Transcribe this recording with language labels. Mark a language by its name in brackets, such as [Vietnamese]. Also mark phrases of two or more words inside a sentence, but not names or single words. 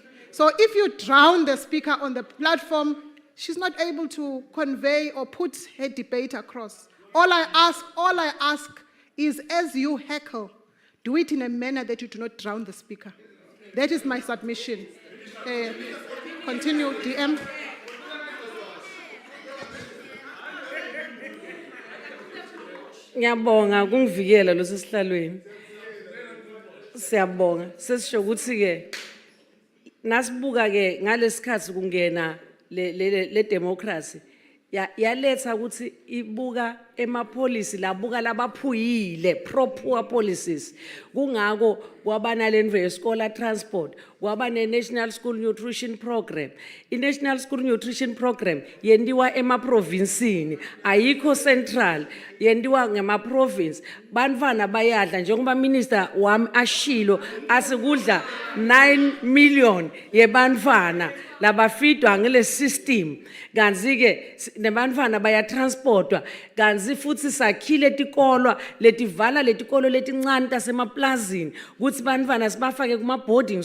[English] So if you drown the speaker on the platform, she's not able to convey or put her debate across. All I ask is as you heckle, do it in a manner that you do not drown the speaker. That is my submission. Continue, DM. [Swati] Ngiyabonga kungivikela lo sesihlalweni. Siyabonga sesisho ukuthi ke nasibuka ke ngalesikhathi kungena le democracy yaletha ukuthi ibuka emapolicy labuka labaphuyile [English] pro-poor policies [Swati] kungako kwaba nalendvo yeskola transport kwaba ne- [English] national school nutrition program [Swati] i-national [English] school nutrition program [Swati] yendiwa emaprovinsini ayikho central yendiwa ngema-province bantfwana bayadla njengoba minister wami ashilo asikudla 9 million yebantfwana labafidwa ngele system kanzi-ke nebantfwana bayatransportwa kanzi futhi sakhile tikolwa letivala letikolo letincane tasemaplazini ukuthi bantfwana sibafake kuma-boarding